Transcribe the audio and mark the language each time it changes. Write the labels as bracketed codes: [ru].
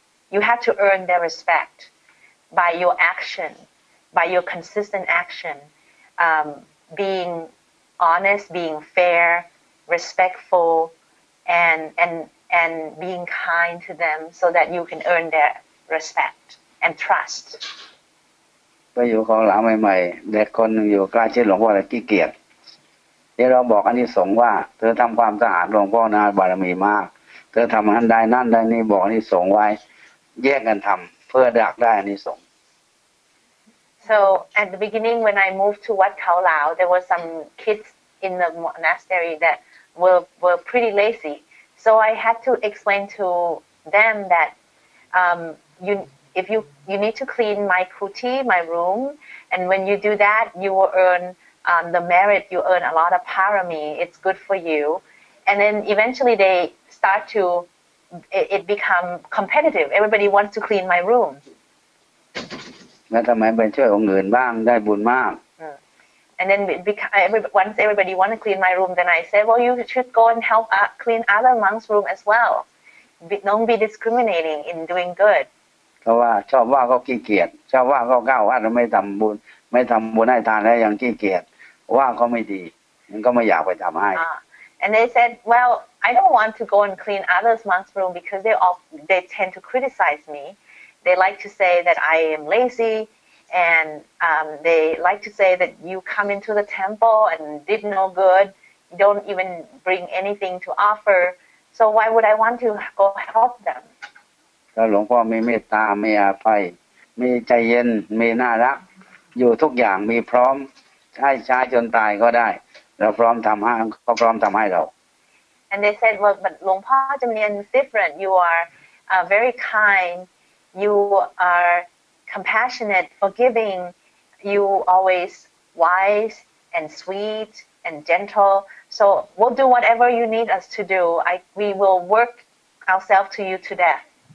[en] You have to earn their respect by your action, by your consistent action, being honest, being fair, respectful, and being kind to them so that you can earn their respect and trust. [th] ไปอยู่ของหลังใหม่ๆเด็กคนหนึ่งอยู่ใกล้ชิดหลวงพ่อเลยขี้เกียจเดี๋ยวเราบอกอานิสงส์ว่าเธอทำความสะอาดหลวงพ่อนะบารมีมากเธอทำนั้นได้นั่นได้นี่บอกอานิสงส์ไว้แยกกันทำเพื่อดักได้อานิสงส์ [en] So at the beginning, when I moved to Wat Khao Lao, there were some kids in the monastery that were pretty lazy. So I had to explain to them that you need to clean my kuti, my room, and when you do that, you will earn the merit. You earn a lot of parami. It's good for you, and then eventually they start to it become competitive. Everybody wants to clean my room. [th] แล้วทำไมไปช่วยองค์อื่นบ้างได้บุญมาก [en] And then once everybody want to clean my room, then I said, well, you should go and help clean other monks' room as well. Don't be discriminating in doing good. [th] เพราะว่าชอบว่าเขาขี้เกียจชอบว่าเขาก้าววัดไม่ทำบุญให้ทานแล้วยังขี้เกียจว่าเขาไม่ดีมันก็ไม่อยากไปทำให้ [en] And they said, well, I don't want to go and clean others' monks' room because they tend to criticize me. They like to say that I am lazy and they like to say that you come into the temple and did no good, you don't even bring anything to offer, so why would I want to go help them? [th] ถ้าหลวงพ่อมีเมตตามีอาภัยมีใจเย็นมีน่ารักอยู่ทุกอย่างมีพร้อมให้ใช้จนตายก็ได้เราพร้อมทำให้ก็พร้อมทำให้เรา [en] And they said, well, but Luang Pa Jamien is different. You are very kind. You are compassionate, forgiving. You always wise and sweet and gentle. So we'll do whatever you need us to do. We will work ourselves to you to death.